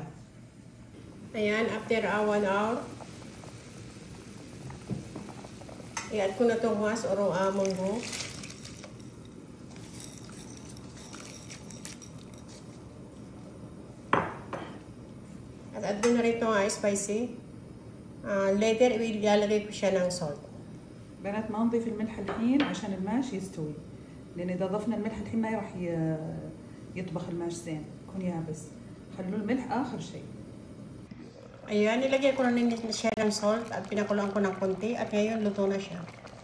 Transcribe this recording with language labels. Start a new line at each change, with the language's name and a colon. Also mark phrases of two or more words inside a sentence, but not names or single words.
Filipino: Ayan, after 1 hour, i-add ko na itong mas or munggo. At add ko na rin itong spicy. Later, ilalagay ko siya ng salt.
Arabic: بنات ما نضيف الملح الحين عشان الماش يستوي، لأن إذا ضفنا الملح الحين ما راح يطبخ الماش زين، يكون يابس. خلوا الملح آخر شيء.
Filipino: Ayan, nilagay ko na rin siya ng salt at pinakuloan ko ng konti at ngayon luto na siya.